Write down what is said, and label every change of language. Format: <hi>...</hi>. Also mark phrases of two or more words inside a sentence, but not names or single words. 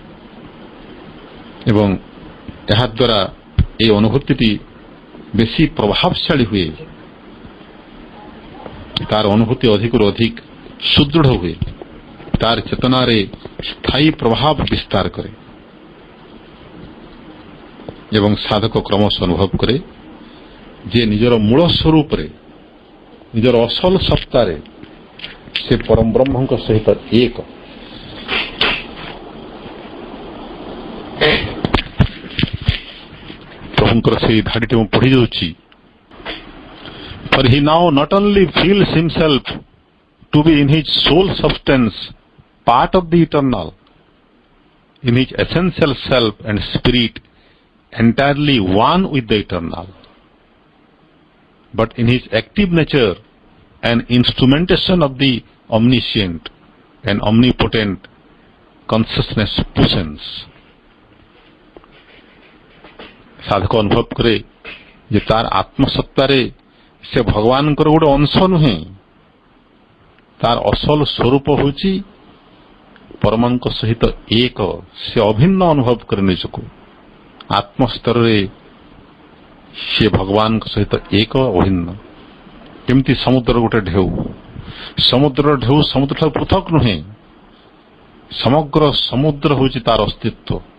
<or>ଏବଂ ଏହାଦ୍ୱାରା ଏହି ଅନୁଭୂତିଟି ବେଶୀ ପ୍ରଭାବଶାଳୀ ହୁଏ ତାର ଅନୁଭୂତି ଅଧିକରୁ ଅଧିକ ସୁଦୃଢ଼ ହୁଏ ତାର ଚେତନାରେ ସ୍ଥାୟୀ ପ୍ରଭାବ ବିସ୍ତାର କରେ ଏବଂ ସାଧକ କ୍ରମଶଃ ଅନୁଭବ କରେ ଯେ ନିଜର ମୂଳ ସ୍ୱରୂପରେ ନିଜର ଅସଲ ସତ୍ତାରେ ସେ ପରମ ବ୍ରହ୍ମଙ୍କ ସହିତ ଏକ ପ୍ରଭୁଙ୍କର ସେହି ଧାଡ଼ିଟି ମୁଁ ପଢ଼ି ଯାଉଛି</or> <en>For he now not only feels himself to be in his soul substance part of the eternal, in his essential self and spirit entirely one with the eternal, but in his active nature an instrumentation of the omniscient and omnipotent consciousness presence.</en> <or>ସାଧକ ଅନୁଭବ କରେ ଯେ ତାର ଆତ୍ମସତ୍ତାରେ ସେ ଭଗବାନଙ୍କର ଗୋଟେ ଅଂଶ ନୁହେଁ ତାର ଅସଲ ସ୍ୱରୂପ ହେଉଛି ପରମାଙ୍କ ସହିତ ଏକ ସେ ଅଭିନ୍ନ ଅନୁଭବ କରେ ନିଜକୁ ଆତ୍ମସ୍ତରରେ ସେ ଭଗବାନଙ୍କ ସହିତ ଏକ ଅଭିନ୍ନ କେମିତି ସମୁଦ୍ର ଗୋଟେ ଢେଉ ସମୁଦ୍ରର ଢେଉ ସମୁଦ୍ରଠାରୁ ପୃଥକ ନୁହେଁ ସମଗ୍ର ସମୁଦ୍ର ହେଉଛି ତାର ଅସ୍ତିତ୍ୱ</or>